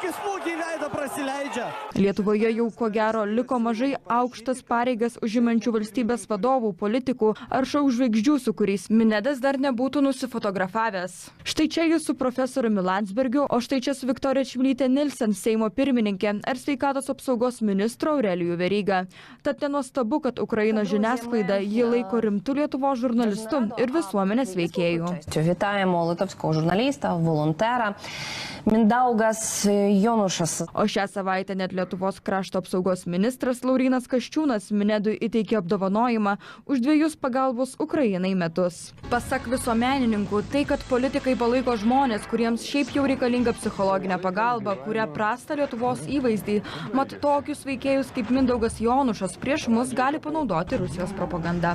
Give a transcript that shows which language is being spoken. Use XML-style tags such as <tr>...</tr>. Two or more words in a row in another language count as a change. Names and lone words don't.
<lt>Lietuvoje jau ko gero liko mažai aukštas pareigas užimančių valstybės vadovų, politikų ar šou žvaigždžių, su kuriais Minedas dar nebūtų nusifotografavęs. Štai čia jis su profesoriumi Landsbergiu, o štai čia su Viktorija Čmilytė Nilsen, Seimo pirmininkė, ar sveikatos apsaugos ministro Aurelijų Verygą. Tad nenuostabu, kad Ukrainos žiniasklaida jį laiko rimtu Lietuvos žurnalistu ir visuomenės veikėjų.</lt> <uk>Вітаємо литовського журналіста, волонтера Mindaugas Jonušas.</uk> <lt>O šią savaitę net Lietuvos krašto apsaugos ministras Laurynas Kasčiūnas Minedui įteikė apdovanojimą už 2 pagalbos Ukrainai metus. Pasak visuomenininkų, tai, kad politikai palaiko žmonės, kuriems šiaip jau reikalinga psichologinė pagalba, kuria prastą Lietuvos įvaizdį, mat tokius veikėjus kaip Mindaugas Jonušas prieš mus gali panaudoti Rusijos propaganda.</lt>